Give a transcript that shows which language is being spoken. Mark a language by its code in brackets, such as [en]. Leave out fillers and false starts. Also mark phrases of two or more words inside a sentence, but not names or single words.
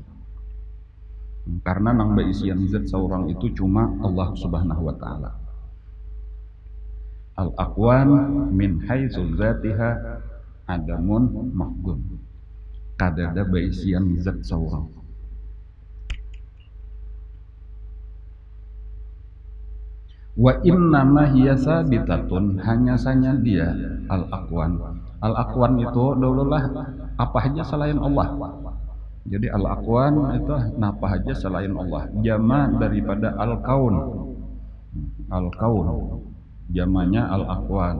[bjn] Karena nang beisian zat seorang itu cuma Allah Subhanahu wa taala. [ar] الأكوان من حيث ذاتها عدم محض. [bjn] Kadada beisian zat seorang. [ar] وإنما هي ثابتة, [bjn] hanya saja dia al-aqwan. Al-aqwan itu dululah apa aja selain Allah. Jadi al-aqwan itu apa aja selain Allah. Jama daripada al-kaun. Al-kaun jamanya al-aqwan.